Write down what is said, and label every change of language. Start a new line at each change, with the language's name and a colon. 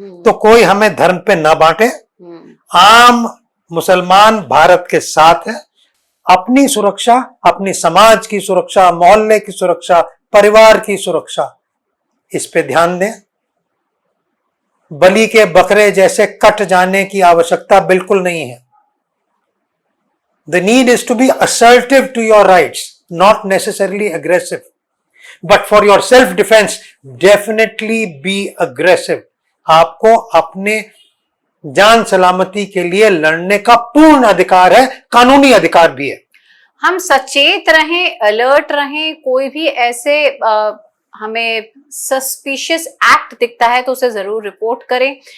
Hindi: तो कोई हमें धर्म पे ना बांटे। आम मुसलमान भारत के साथ है। अपनी सुरक्षा, अपनी समाज की सुरक्षा, मोहल्ले की सुरक्षा, परिवार की सुरक्षा, इस पे ध्यान दें। बलि के बकरे जैसे कट जाने की आवश्यकता बिल्कुल नहीं है।
English: The need is to be assertive to your rights, not necessarily aggressive. But for your self-defense, definitely be aggressive.
Hindi: आपको अपने जान सलामती के लिए लड़ने का पूर्ण अधिकार है, कानूनी अधिकार भी है। हम सचेत रहें, अलर्ट रहें। कोई भी ऐसे हमें सस्पिशियस एक्ट दिखता है तो उसे जरूर रिपोर्ट करें।